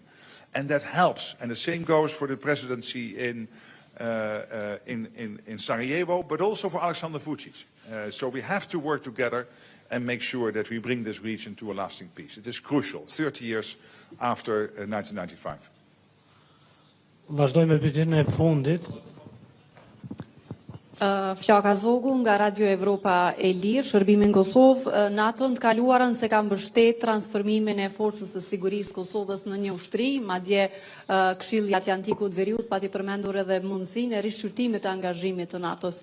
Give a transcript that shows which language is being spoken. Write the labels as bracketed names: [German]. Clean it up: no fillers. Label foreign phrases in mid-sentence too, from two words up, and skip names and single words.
[English] And that helps. And the same goes for the presidency in Sarajevo, but also for Aleksandar Vučić. So we have to work together and make sure that we bring this region to a lasting peace. It is crucial, 30 years after 1995. [Albanian] Vazhdojmë me pyetjen e fundit. Flaka Zogu nga Radio Evropa e Lirë, shërbimin Kosovë, NATO-n të kaluarën se ka mbështet transformimin e forcës së sigurisë Kosovës në një ushtri, madje Këshilli Atlantikut Veriut pati përmendur edhe mundësinë e rishqyrtimit të angazhimit të NATO-s.